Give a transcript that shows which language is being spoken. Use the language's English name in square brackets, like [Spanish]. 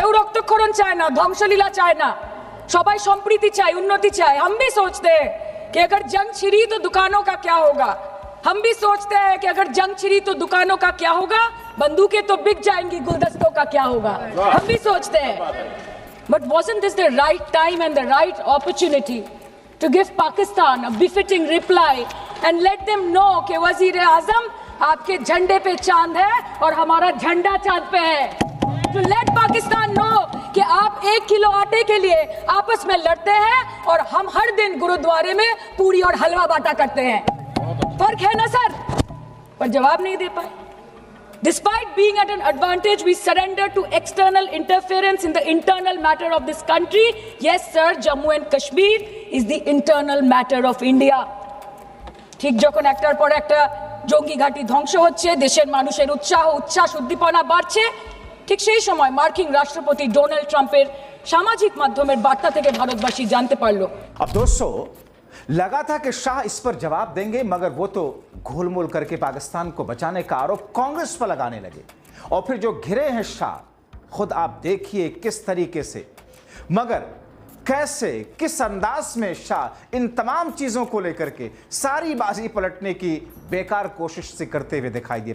[Bangla] केउ रक्तक्षरण चाहे ना, ধ্বংসলীলা चाहे ना, সবাই সম্প্রীতি চায়, उन्नति चाहे। [Hindi] हम भी सोचते हैं कि अगर जंग छिड़ी तो दुकानों का क्या होगा। हम भी सोचते हैं कि अगर जंग छिड़ी तो दुकानों का क्या होगा, बंदूकें तो बिक जाएंगी, गुलदस्तों का क्या होगा। हम भी सोचते हैं। [English] But wasn't this the right time and the right opportunity to give Pakistan a befitting reply and let them know [Hindi] कि वजीर आजम आपके झंडे पे चांद है और हमारा झंडा चांद पे है। [English] To let Pakistan know [Hindi] कि आप 1 किलो आटे के लिए आपस में लड़ते हैं और हम हर दिन गुरुद्वारे में पूरी और हलवा बांटा करते हैं। फर्क है ना सर? पर जवाब नहीं दे पाए। [English] Despite being at an advantage, we surrender to external interference in the internal matter of this country. Yes, sir, Jammu and Kashmir is the internal matter of India. [Bangla] ঠিক যখন একটার পর একটা জঙ্গি ঘাঁটি ধ্বংস হচ্ছে, দেশের মানুষের উচ্ছ্বাস উদ্দীপনা বাড়ছে, ঠিক সেই সময় মার্কিন রাষ্ট্রপতি ডোনাল্ড ট্রাম্পের সামাজিক মাধ্যমের বার্তা থেকে ভারতবাসী জানতে পারলো। [Hindi] अब दोस्तों, लगा था कि शाह इस पर जवाब देंगे, मगर वो तो घोलमोल करके पाकिस्तान को बचाने का आरोप कांग्रेस पर लगाने लगे। और फिर जो घिरे हैं शाह, खुद आप देखिए किस तरीके से, मगर कैसे, किस अंदाज में शाह इन तमाम चीजों को लेकर के सारी बाजी पलटने की बेकार कोशिश से करते हुए दिखाई दिए।